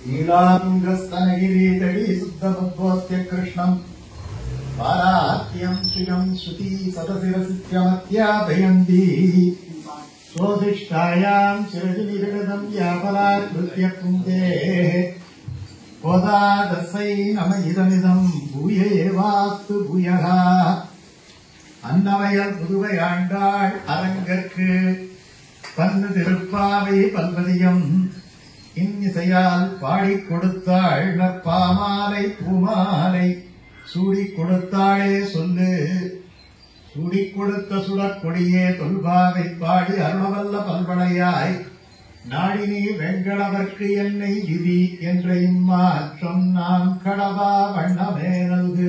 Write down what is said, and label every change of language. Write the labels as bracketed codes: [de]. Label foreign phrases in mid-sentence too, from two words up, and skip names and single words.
[sa] नीलातुङ्गस्तनगिरीतटी शुद्धमद्भोत्य कृष्णम् पारात्यम् श्रियम् श्रुती सतशिरसित्यमत्याभयन्ती स्वोदिष्टायाम् चिरजिनिविगतम् यापलाकृत्य कुन्तेः கோதாதசை नम इदमिदं भूय एवास्तु भूयः [ta] அன்னவயல் புதுவை ஆண்டாள் அரங்கற்கு பன்னு திருப்பாவை பல்வதியம் இன்னிசையால் பாடிக் கொடுத்தாள் நற்பாமாலை பூமாலை சூடிக் கொடுத்தாளே சொல்லு சூடிக் கொடுத்த சுடற்கொடியே தொல்பாவை பாடி அருளவல்ல பல்வளையாய் நாடினி வெண்கடவர்க்கு என்னை விதி என்ற இம்மாற்றம் நாம் கடவா வண்ணமே நல்கு.